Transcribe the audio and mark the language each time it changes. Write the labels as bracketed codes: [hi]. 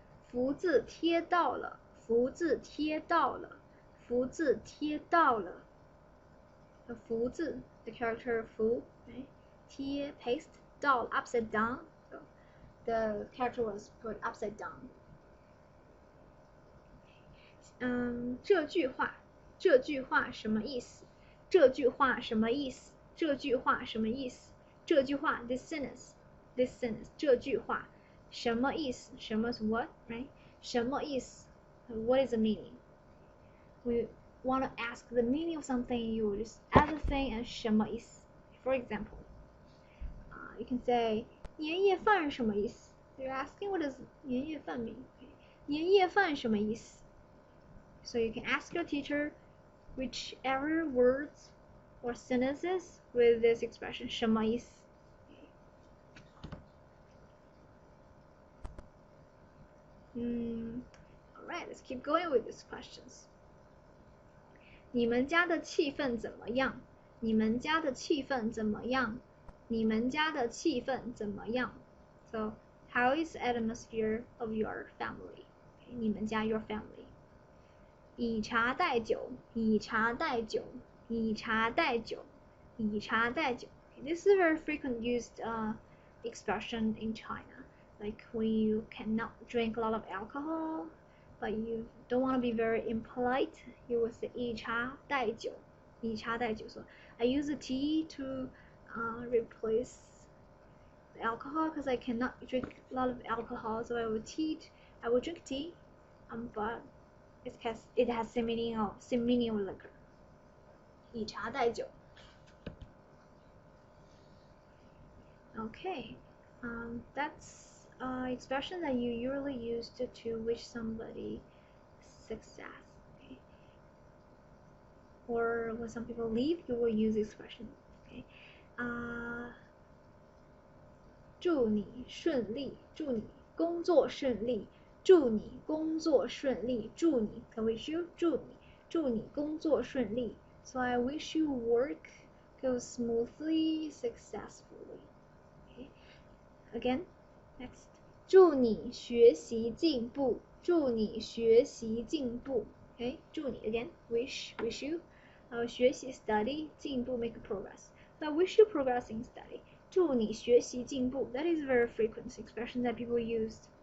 [zh] 福字贴到了，福字贴到了，福字贴到了。 [en] The 福字 the character 福 right? 贴 paste 到 upside down. So the character was put upside down. [zh] 这句话什么意思？这句话什么意思？这句话什么意思？这句话 [en] this sentence [zh] 这句话什么意思？什么是 [en] what right？ [zh] 什么意思 [en] ？What is the meaning? We want to ask the meaning of something, you just add the thing and [zh] 什么意思 [en] For example, you can say [zh] 年夜饭什么意思 [en] You're asking what does 年夜饭 mean? [zh] 年夜饭什么意思 [en] So you can ask your teacher whichever words or sentences with this expression [zh] 什么意思 [en] Alright, let's keep going with these questions. [zh] 你们家的气氛怎么样？你们家的气氛怎么样？你们家的气氛怎么样 [en] So, how is the atmosphere of your family? [zh] 你们家 [en] your family. [zh] 以茶代酒，以茶代酒，以茶代酒，以茶代酒。 [en] This is a very frequent used expression in China. Like when you cannot drink a lot of alcohol, but you don't want to be very impolite, you will say [zh] 以茶代酒，以茶代酒。 [en] So I use the tea to replace the alcohol because I cannot drink a lot of alcohol, so I will drink tea, but it has same meaning of liquor. [zh] 以茶代酒。 [en] Okay, that's expression that you usually use to wish somebody success. Okay? Or when some people leave, you will use this expression. Okay? [zh] 祝你顺利，祝你工作顺利，祝你工作顺利，祝你 [en] I wish you [zh] 祝你工作顺利 [en] So I wish you work goes smoothly, successfully. [zh] Okay. [en] Again, next. [zh] 祝你学习进步，祝你学习进步 Okay, 祝你 [en] again, wish you [zh] 学习 study 进步 [en] make progress. So I wish you progress in study. [zh] 祝你学习进步 [en] That is a very frequent expression that people use.